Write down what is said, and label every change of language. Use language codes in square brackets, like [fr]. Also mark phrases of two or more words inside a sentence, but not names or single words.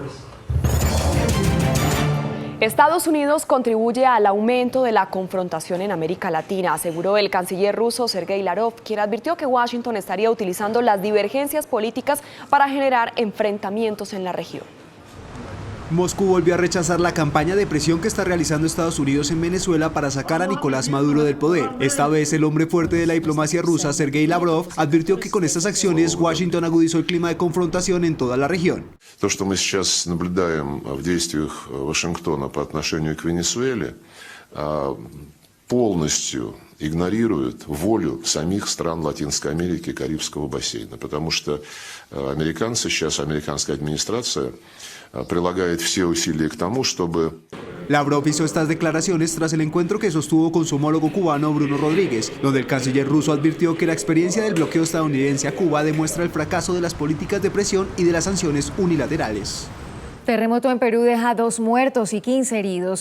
[es] Estados Unidos contribuye al aumento de la confrontación en América Latina, aseguró el canciller ruso Sergei Lavrov, quien advirtió que Washington estaría utilizando las divergencias políticas para generar enfrentamientos en la región. Moscú volvió a rechazar la campaña de presión que está realizando Estados Unidos en Venezuela para sacar a Nicolás Maduro del poder. Esta vez el hombre fuerte de la diplomacia rusa, Sergei Lavrov, advirtió que con estas acciones Washington agudizó el clima de confrontación en toda la región. [ru] То, что мы сейчас наблюдаем в действиях Вашингтона по отношению к Венесуэле, полностью игнорируют волю самих стран Латинской Америки и Карибского бассейна, потому что американцы сейчас, американская администрация прилагает все усилия к тому, чтобы... [es] Lavrov hizo estas declaraciones tras el encuentro que sostuvo con su homólogo cubano Bruno Rodríguez, donde el canciller ruso advirtió que la experiencia del bloqueo estadounidense a Cuba demuestra el fracaso de las políticas de presión y de las sanciones unilaterales. Terremoto en Perú deja 2 muertos y 15 heridos.